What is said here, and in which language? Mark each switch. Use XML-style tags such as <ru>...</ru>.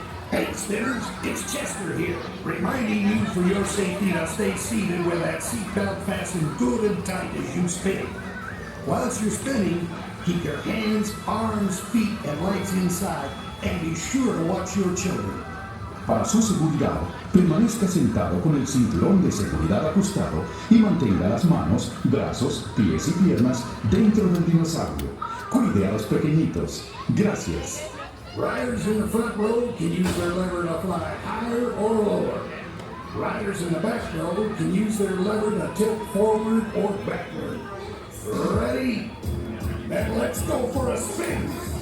<en>Hey spinners, it's Chester here, reminding you for your safety to stay seated with that seatbelt fastened good and tight as you spin. Whilst you're spinning, keep your hands, arms, feet, and legs inside, and be sure to watch your children.</en> <es>Para su seguridad, permanezca sentado con el cinturón de seguridad ajustado y mantenga las manos, brazos, pies y piernas dentro del dinosaurio. Cuide a los pequeñitos. Gracias.</es> <en>Riders in the front row can use their lever to fly higher or lower. Riders in the back row can use their lever to tilt forward or backward. Ready? Then let's go for a spin!</en>